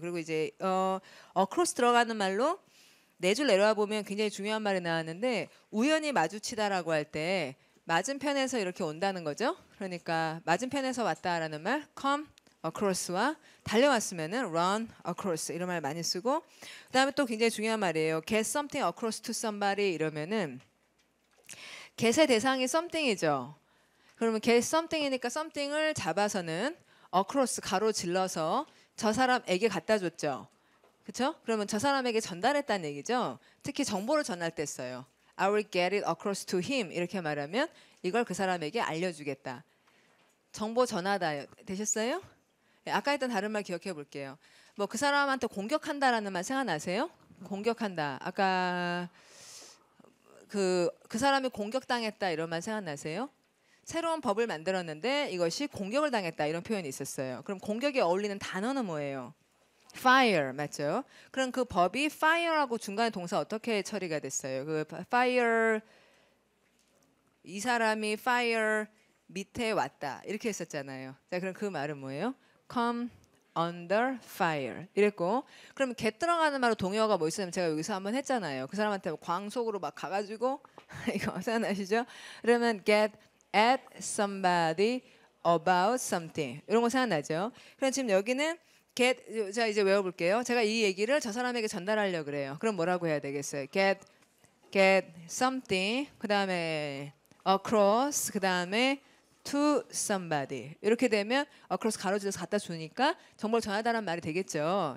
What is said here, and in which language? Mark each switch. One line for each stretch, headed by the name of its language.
Korean: 그리고 이제 across 들어가는 말로 네 줄 내려와 보면 굉장히 중요한 말이 나왔는데 우연히 마주치다라고 할 때 맞은편에서 이렇게 온다는 거죠. 그러니까 맞은편에서 왔다라는 말 come across와 달려왔으면은 run across 이런 말 많이 쓰고 그다음에 또 굉장히 중요한 말이에요.
English: get something across to somebody 이러면은 get의 대상이 something이죠.
Korean: 그러면 get something이니까 something을 잡아서는 across 가로질러서 저 사람에게 갖다 줬죠. 그렇죠? 그러면 저 사람에게 전달했다는 얘기죠. 특히 정보를 전할 때 써요.
English: I will get it across to him
Korean: 이렇게 말하면 이걸 그 사람에게 알려주겠다. 정보 전하다 되셨어요? 아까 했던 다른 말 기억해 볼게요. 뭐 그 사람한테 공격한다라는 말 생각나세요? 공격한다. 아까 그 사람이 공격당했다 이런 말 생각나세요? 새로운 법을 만들었는데 이것이 공격을 당했다 이런 표현이 있었어요. 그럼 공격에 어울리는 단어는 뭐예요? fire 맞죠? 그럼 그 법이 fire하고 중간에 동사 어떻게 처리가 됐어요? 그 fire 이 사람이 fire 밑에 왔다 이렇게 했었잖아요. 자, 그럼 그 말은 뭐예요? come under fire 이랬고 그럼 get 들어가는 말로 동의어가 뭐 있으면 제가 여기서 한번 했잖아요. 그 사람한테 광 속으로 막 가가지고 이거 생각나시죠?
English: 그러면 get at somebody about something 이런 거 생각나죠?
Korean: 그럼 지금 여기는 get 자 이제 외워볼게요. 제가 이 얘기를 저 사람에게 전달하려고 그래요. 그럼 뭐라고 해야 되겠어요? get something 그 다음에 across 그 다음에 to somebody 이렇게 되면 across 가로질러서 갖다 주니까 정보를 전하다는 말이 되겠죠.